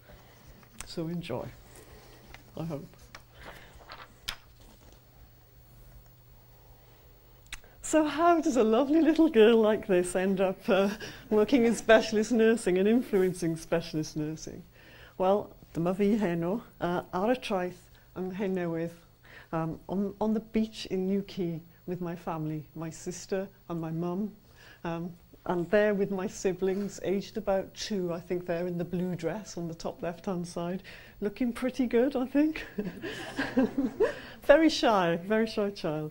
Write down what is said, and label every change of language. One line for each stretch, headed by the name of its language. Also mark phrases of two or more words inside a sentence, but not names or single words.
English: So enjoy, I hope. So how does a lovely little girl like this end up working in specialist nursing and influencing specialist nursing? Well,
Welsh: dyma fi heno ar y traeth yng Nghennewydd
English: on the beach in Newquay with my family, my sister and my mum, and there with my siblings, aged about 2, I think they're in the blue dress on the top left-hand side, looking pretty good, I think. Very shy child.